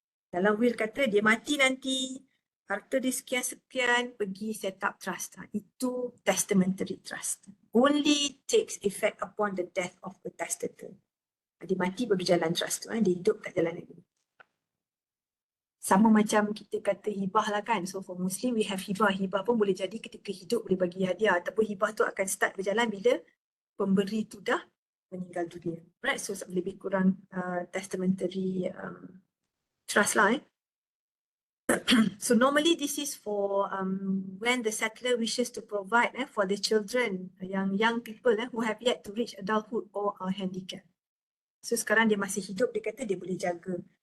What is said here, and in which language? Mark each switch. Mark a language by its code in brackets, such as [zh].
[ms] Dalam will kata, dia mati nanti, harta dia sekian-sekian, pergi set up trust. Itu [en] testamentary trust. Only takes effect upon the death of the testator. [ms] Dia mati baru jalan trust tu, dia hidup tak jalan lagi. Sama macam kita kata hibah lah kan. [en] So for Muslim, we have hibah. [ms] Hibah pun boleh jadi ketika hidup boleh bagi hadiah. Ataupun hibah tu akan start berjalan bila pemberi tu dah meninggal dunia. [en] Right, so [ms] lebih kurang [en] testamentary trust lah. So normally this is for when the settler wishes to provide for the children, young people who have yet to reach adulthood or are handicapped. [ms] So sekarang dia masih hidup, dia kata dia boleh jaga.